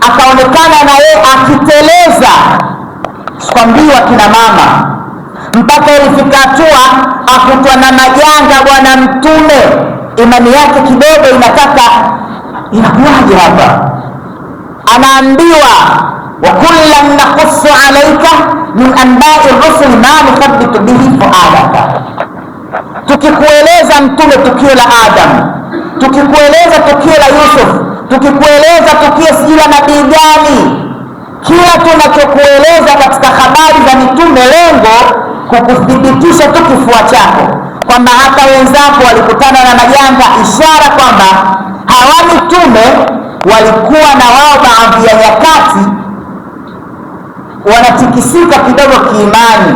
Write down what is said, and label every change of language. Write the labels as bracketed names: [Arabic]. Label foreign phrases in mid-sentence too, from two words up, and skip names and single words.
[Swahili] akaonekana na yeye akiteleza, sikwambiwa kina mama, mpaka ilifika hatua akutwa na majanga bwana Mtume, imani yake kidogo inataka inakuwaje hapa, anaambiwa [Arabic] وكلا نقص عليك من أنباء الرسل ما نثبت به فؤادك. [Swahili] Tukikueleza Mtume tukio la Adam, tukikueleza tukio la Yusuf, tukikueleza tukio sijui la nabii gani, kila tunachokueleza katika habari za mitume lengo kukuthibitisha tu kifua chako kwamba hata wenzako walikutana na majanga, ishara kwamba hawa mitume walikuwa na wao baadhi ya nyakati wanatikisika kidogo kiimani.